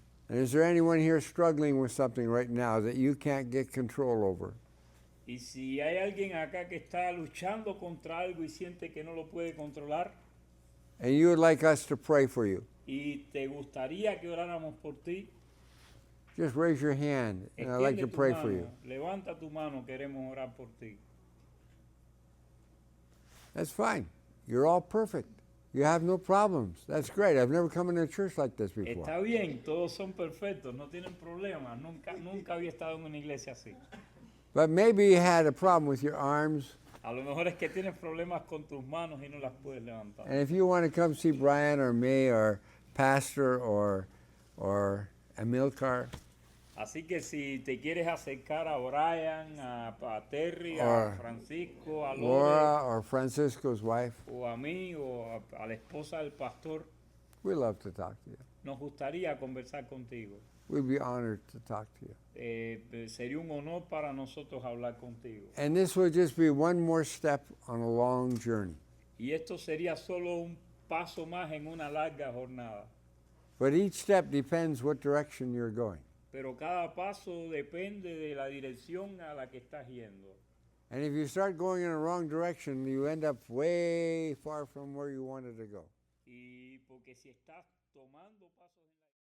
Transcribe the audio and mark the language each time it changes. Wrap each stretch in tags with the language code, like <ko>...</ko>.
<en>And is there anyone here struggling with something right now that you can't get control over?</en> <es>Y si hay alguien acá que está luchando contra algo y siente que no lo puede controlar,</es> <en>And you would like us to pray for you?</en> <es>y te gustaría que oráramos por ti,</es> <en>Just raise your hand and I'd like to</en> <es>extiende tu</es> <en>pray for</en> <es>mano,</es> <en>you.</en> <es>levanta tu mano, queremos orar por ti.</es> <en>That's fine. You're all perfect. You have no problems. That's great. I've never come into a church like this before.</en> <es>Está bien, todos son perfectos, no tienen problemas, nunca había estado en una iglesia así.</es> <en>But maybe you had a problem with your arms.</en> <es>A lo mejor es que tienes problemas con tus manos y no las puedes levantar.</es> <en>And if you want to come see Brian or me or Pastor or Amilcar,</en> <es>Así que si te quieres acercar a Brian, a Terry,</es> <en>Or</en> <es>a Francisco, a Lore,</es> <en>Laura or Francisco's wife,</en> <es>o a mí, o a la esposa del pastor,</es> <en>we love to talk to you.</en> <es>nos gustaría conversar contigo.</es> <en>We'd be honored to talk to you.</en> <es>Sería un honor para nosotros hablar contigo.</es> <en>And this would just be one more step on a long journey.</en> <es>Y esto sería solo un paso más en una larga jornada.</es> <en>But each step depends what direction you're going.</en> <es>Pero cada paso depende de la dirección a la que estás yendo.</es> <en>And if you start going in a wrong direction, you end up way far from where you wanted to go.</en> <es>Y porque si estás tomando pasos en la</es>